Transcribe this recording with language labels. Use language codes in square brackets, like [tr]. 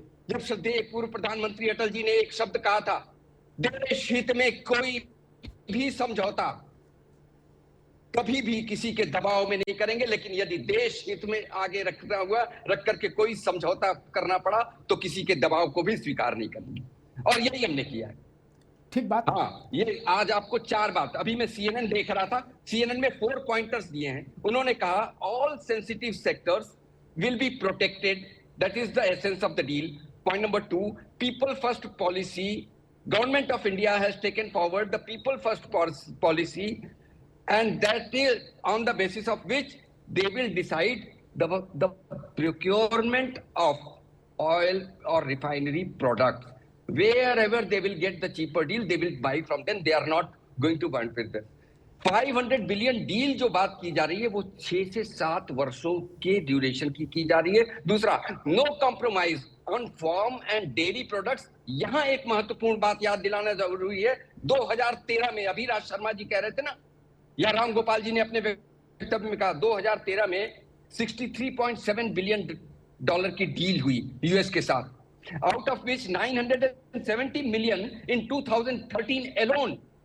[hi] जब श्रद्धेय पूर्व प्रधानमंत्री अटल जी ने एक शब्द कहा था, देश हित में कोई भी समझौता कभी भी किसी के दबाव में नहीं करेंगे, लेकिन यदि देश हित में आगे रख करके कोई समझौता करना पड़ा तो किसी के दबाव को भी स्वीकार नहीं करेंगे। और यही हमने किया है। ठीक बात। हाँ, ये आज आपको 4 बात, अभी मैं CNN देख रहा था, CNN में 4 पॉइंटर्स दिए हैं। उन्होंने कहा [en] All sensitive sectors will be protected, that is the essence of the deal. Point number 2, people first policy, government of India has taken forward the people first policy and that is on the basis of which they will decide the procurement of oil or refinery products. Wherever they will get the cheaper deal, they will buy from them. They are not going to buy with them. [hi] 500 billion deal जो बात की जा रही है वो 6 से 7 वर्षों के ड्यूरेशन की जा रही है। [en] दूसरा, no compromise on farm and dairy products. [hi] यहां एक महत्वपूर्ण बात याद दिलाना जरूरी है। 2013 में, अभी राज शर्मा जी कह रहे थे ना, या राम गोपाल जी ने अपने वक्तव्य में कहा, 2013 में 63.7 बिलियन डॉलर की डील हुई यूएस के साथ, [en] Out of which 970 million in 2013 alone.